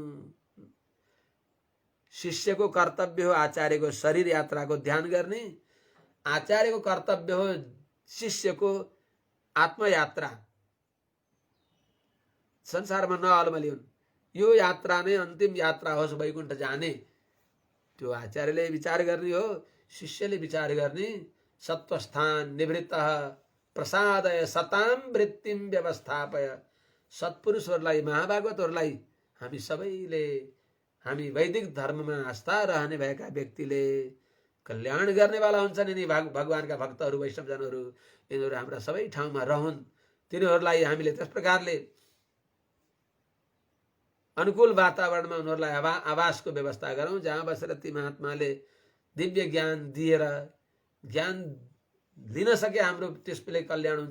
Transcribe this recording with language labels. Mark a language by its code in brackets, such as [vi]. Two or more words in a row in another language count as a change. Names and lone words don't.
[ne] शिष्यको कर्तव्य हो आचार्यको शरीर यात्राको ध्यान गर्ने, आचार्यको कर्तव्य हो शिष्यको आत्मयात्रा, संसारमा नअल्मलिउन्, यो यात्रा नै अन्तिम यात्रा होस् वैकुण्ठ जाने, त्यो आचार्यले विचार गर्ने हो, शिष्यले विचार गर्ने। [sa] सत्वस्थान निवृत्तः प्रसादय सताम वृत्तिम व्यवस्थापय। [ne] सत्पुरुषहरूलाई, महाभागवतहरूलाई हामी सबैले, हामी वैदिक धर्ममा आस्था रहने भएका व्यक्तिले कल्याण गर्नेवाला हुन्छन्। यिनी भगवानका भक्तहरू, वैष्णवजनहरू, यिनीहरू हाम्रा सबै ठाउँमा रहन्। तिनीहरूलाई हामीले त्यस प्रकारले अनुकूल वातावरणमा उनीहरूलाई आवासको व्यवस्था गरौँ, जहाँ बसेर ती महात्माले दिव्य ज्ञान दिएर, ज्ञान दिन सके हाम्रो त्यसले कल्याण हुन्छ।